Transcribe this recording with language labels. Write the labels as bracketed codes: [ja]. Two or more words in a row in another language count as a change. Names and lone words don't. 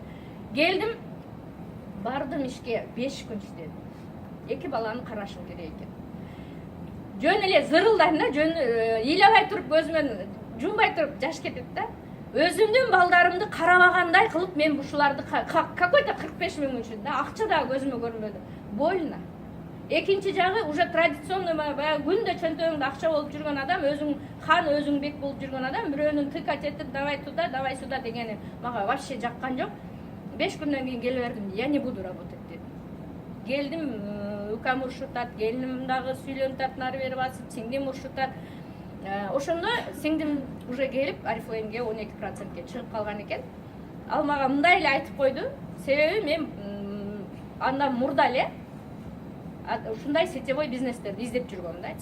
[ky] Келдим, бардым ишке 5 күн иштедим. 2 баланы карашым керек экен. Жөн эле зырылдайм да, жөн ыйлабай туруп көзүмөн жумбай туруп жаш кетет да. Өзүмдүн балдарымды карабагандай кылып мен ушуларды какой-то 45 миң үчүн да, акча да көзүмө көрүнбөдү. Больно. Экинчи жагы [ru] уже традиционный [ky] баягы күндө чөнтөгүңдө акча болуп жүргөн адам, өзүң хан, өзүң бек болуп жүргөн адам, бирөөнүн тыкать этип, [ru] давай туда, давай сюда [ky] дегени мага вообще жаккан жок. 5 күндөн кийин келе бердим, [ru] я не буду работать дедим. [ky] Келдим, укам урушутат, келиним дагы сүйлөнүп татнары бери басып, сиңдим урушутат. Ошондо сиңдим уже келип Oriflame'ге 12%ке чыгып калган экен. Ал мага мындай эле айтып койду. Себеби мен андан мурда эле ушундай сетевой бизнестерди издеп жүргөм да.